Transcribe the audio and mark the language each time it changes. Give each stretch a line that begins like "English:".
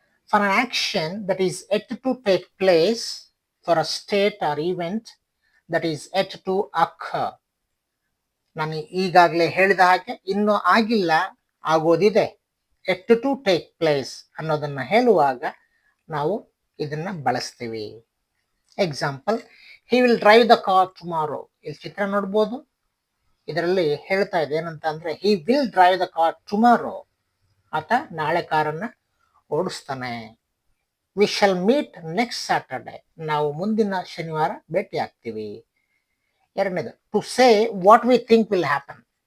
English: For an action that is yet to take place, for a state or event that is yet to occur.
Kannada: ನಾನು ಈಗಾಗಲೇ ಹೇಳಿದ ಹಾಗೆ ಇನ್ನೂ ಆಗಿಲ್ಲ, ಆಗೋದಿದೆ.
English: yet to take place
Kannada: ಅನ್ನೋದನ್ನ ಹೇಳುವಾಗ ನಾವು ಇದನ್ನ ಬಳಸ್ತೀವಿ.
English: Example, he will drive the car tomorrow.
Kannada: ಇಲ್ಲಿ ಚಿತ್ರ ನೋಡ್ಬೋದು, ಇದರಲ್ಲಿ ಹೇಳ್ತಾ ಇದೆ ಏನಂತ ಅಂದ್ರೆ
English: he will drive the car tomorrow.
Kannada: ಆತ ನಾಳೆ ಕಾರನ್ನ ಓಡಿಸ್ತಾನೆ.
English: We shall meet next Saturday.
Kannada: ನಾವು ಮುಂದಿನ ಶನಿವಾರ ಭೇಟಿ ಆಗ್ತೀವಿ. ಎರಡನೇದು,
English: To say what we think will happen.